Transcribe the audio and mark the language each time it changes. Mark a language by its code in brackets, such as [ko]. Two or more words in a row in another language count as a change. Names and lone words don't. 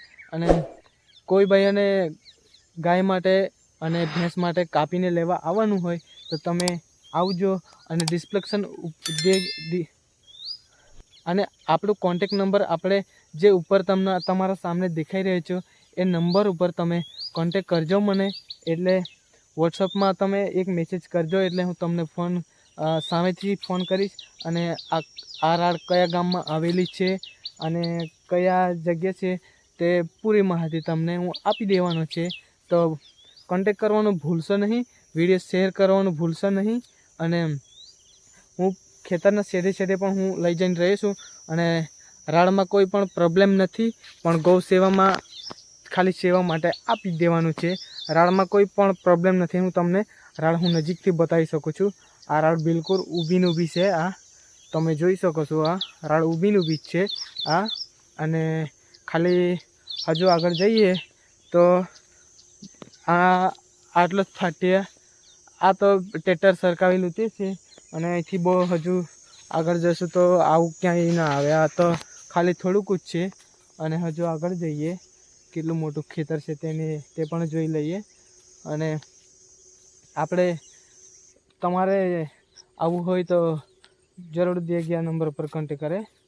[gu] અને કોઈ ભાઈઓને ગાય માટે અને ભેંસ માટે કાપીને લેવા આવવાનું હોય તો તમે આવજો અને ડિસ્ક્રિપ્શન અને આપણો કોન્ટેક્ટ નંબર આપણે જે ઉપર તમારા સામને દેખાઈ રહ્યો છે એ નંબર ઉપર તમે કોન્ટેક્ટ કરજો મને। એટલે વૉટ્સઅપમાં તમે એક મેસેજ કરજો એટલે હું તમને ફોન સામેથી ફોન કરીશ અને આ રાડ કયા ગામમાં આવેલી છે અને કયા જગ્યા છે તે પૂરી માહિતી તમને હું આપી દેવાનો છે। તો કોન્ટેક્ટ કરવાનું ભૂલશો નહીં, વીડિયો શેર કરવાનું ભૂલશો નહીં। અને હું ખેતરના છેડે છેડે પણ હું લઈ જઈને રહ્યો છું અને રાડમાં કોઈ પણ પ્રોબ્લેમ નથી, પણ ગૌ સેવામાં ખાલી સેવા માટે આપી દેવાનું છે। રાડમાં કોઈ પણ પ્રોબ્લેમ નથી। હું તમને રાડ હું નજીકથી બતાવી शकું છું। આ રાડ બિલકુલ ઊભી ને ઊભી છે। આ તમે જોઈ શકો છો આ રાડ ઊભી ને ઊભી છે આ અને ખાલી હજુ આગળ જઈએ તો આ આટલો જ ફાટ્યા આ તો ટ્રેક્ટર સરકાવેલું તે છે અને અહીંથી બહુ હજુ આગળ જશું તો આવું ક્યાંય ના આવે। આ તો ખાલી થોડુંક જ છે અને હજુ આગળ જઈએ કેટલું મોટું ખેતર છે તે પણ જોઈ લઈએ। અને આપણે તમારે આવવું હોય તો જરૂર દે ગયા નંબર પર કોન્ટેક્ટ કરે।